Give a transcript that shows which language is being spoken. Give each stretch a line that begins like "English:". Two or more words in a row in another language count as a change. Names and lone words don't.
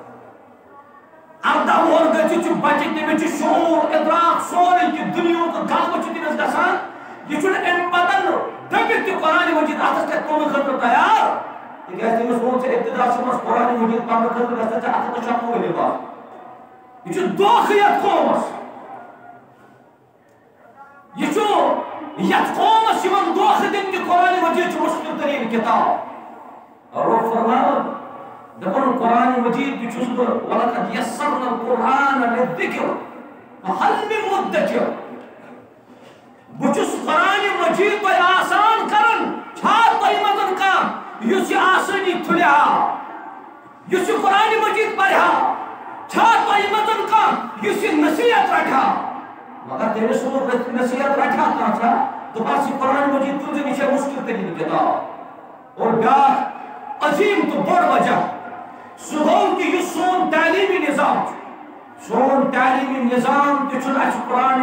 Kashmiri: 18 وُہر گٔژھِتھ چھُ بچہِ تٔمِس چھُ شعوٗر اِدراک سورُے کینٛہہ دُنیہُک غلبہٕ چھُ تٔمِس گژھان یہِ چھُنہٕ امہِ پتہٕ دٔپِتھ تہِ قرآن مجید اتھس کٮ۪تھ تُلنہٕ خٲطرٕ تیار تِکیازِ تٔمِس ووٚن ژےٚ ابتداس منٛز قرآن مجید پرنہٕ خٲطرٕ گژھِ ژےٚ 136 ؤری بعد یہ چھُ دھوکہٕ یتھ قومس یہ چھُ یتھ قومس یِوان دھوکہٕ دِنہٕ کہ قرآن مجید چھُ مشکل تریٖن کتاب رب فرماوان دپان قرآن مجید تہِ چھُس بہٕ
Arabic: ولقد یسرنا القرآن للذکر فہل من مدکر
Kashmiri: بہٕ چھُس قرآن مجید تۄہہِ آسان کران چھا تۄہہِ منٛز کانٛہہ یُس یہِ آسٲنی تُلہِ ہا یُس یہِ قرآن مجید پرِ ہا چھا تۄہہِ منٛز کانٛہہ یُس یہِ نصیحت رٹہِ ہا مگر تٔمِس ووٚن نصیحت رٹہِ ہا کانٛہہ چھا دوٚپہَس یہِ قرآن مجید تُلزِ یہِ چھےٚ مُشکِل تریٖن کِتاب اور بیٛاکھ عظیٖم تہٕ بوٚڑ وجہ سُہ گوٚو کہ یُس سون تعلیٖمی نظام چھُ سون تعلیٖمی نظام تہِ چھُنہٕ اَسہِ قرآن